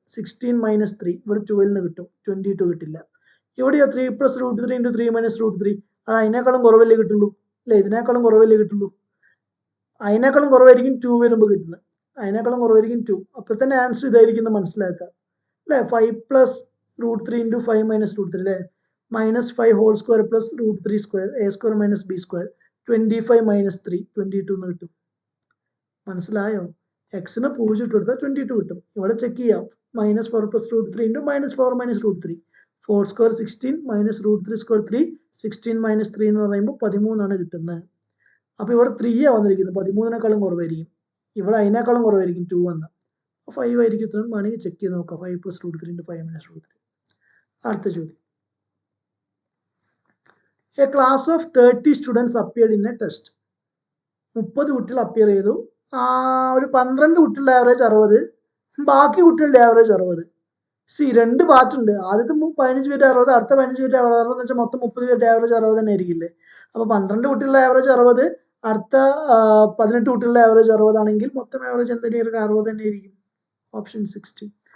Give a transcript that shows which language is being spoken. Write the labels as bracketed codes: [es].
[ml] 16 - 3 ഇവിടെ 12 കിട്ടും. 22 കിട്ടില്ല. ഇവിടെയോ 3 + √3 × 3 - √3 അത് അതിനേക്കാളും കുറവല്ലേ കിട്ടുള്ളൂ അല്ലേ. ഇതിനേക്കാളും കുറവല്ലേ കിട്ടുള്ളൂ. അതിനേക്കാളും കുറവായിരിക്കും 2 വരുമ്പോൾ കിട്ടുന്നത്. അതിനേക്കാളും കുറവായിരിക്കും 2. അപ്പോൾ തന്നെ ആൻസർ ഇതായിരിക്കും മനസ്സിലാക്കുക അല്ലേ. 5 + √3 × 5 - √3 അല്ലേ. -5 whole square + √3². a² - b². 25 - 3 22 എന്ന് കിട്ടും. മനസ്സിലായോ? എക്സിന് 0 ഇട്ട് കൊടുത്താൽ 22 കിട്ടും. ഇവിടെ ചെക്ക് ചെയ്യാം. -4 + √3 × -4 - √3. 4 സ്ക്വയർ 16 -√3 സ്ക്വയർ 3. 16 - 3 എന്ന് പറയുമ്പോൾ 13 ആണ് കിട്ടുന്നത്. അപ്പോൾ ഇവിടെ 3 ആണ് വന്നിരിക്കുന്നത്. 13നേക്കാളും കുറവായിരിക്കും. ഇവിടെ അതിനേക്കാളും കുറവായിരിക്കും 2 വന്ന. 5 ആയിരിക്കും ഉത്തരം. വേണമെങ്കിൽ ചെക്ക് ചെയ്ത് നോക്കാം. 5 + √3 × 5 - √3. അടുത്ത ചോദ്യം. [en] A class of 30 students appeared in a test. [ml] 30 കുട്ടികൾ അപ്പിയർ ചെയ്തു. ഒരു 12 കുട്ടികളുടെ ആവറേജ് 60, ബാക്കി കുട്ടികളുടെ ആവറേജ് 60. രണ്ട് പാർട്ടുണ്ട്. ആദ്യത്തെ 15 പേരുടെ 60, അടുത്ത 15 പേരുടെ 60 എന്ന് വെച്ചാൽ മൊത്തം 30 പേരുടെ ആവറേജ് 60 തന്നെ ആയിരിക്കില്ലേ? അപ്പോൾ 12 കുട്ടികളുടെ ആവറേജ് 60, അടുത്ത 18 കുട്ടികളുടെ ആവറേജ് 60 ആണെങ്കിൽ മൊത്തം ആവറേജ് എന്തായിരിക്കും? 60 തന്നെ ആയിരിക്കും. ഓപ്ഷൻ 60.